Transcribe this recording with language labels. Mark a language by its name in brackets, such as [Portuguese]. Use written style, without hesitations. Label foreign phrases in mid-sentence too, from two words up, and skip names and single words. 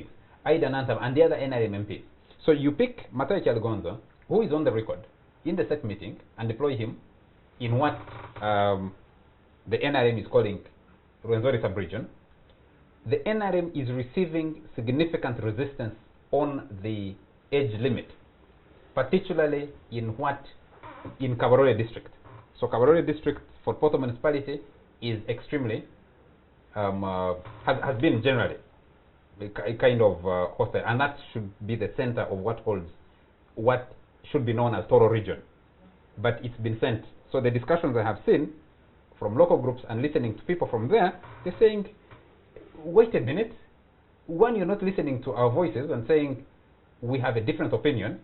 [English] Aida Nantava and the other NRM MPs. So you pick Mataya Chalgonza, who is on the record in the set meeting, and deploy him in what the NRM is calling Rwenzori sub-region. The NRM is receiving significant resistance on the age limit, particularly in Kabarole district. So Kabarole district for Poto municipality is extremely, has been generally a kind of hostile, and that should be the center of what should be known as Toro region. But it's been sent. So the discussions I have seen from local groups and listening to people from there, they're saying, wait a minute, one, you're not listening to our voices and saying we have a different opinion.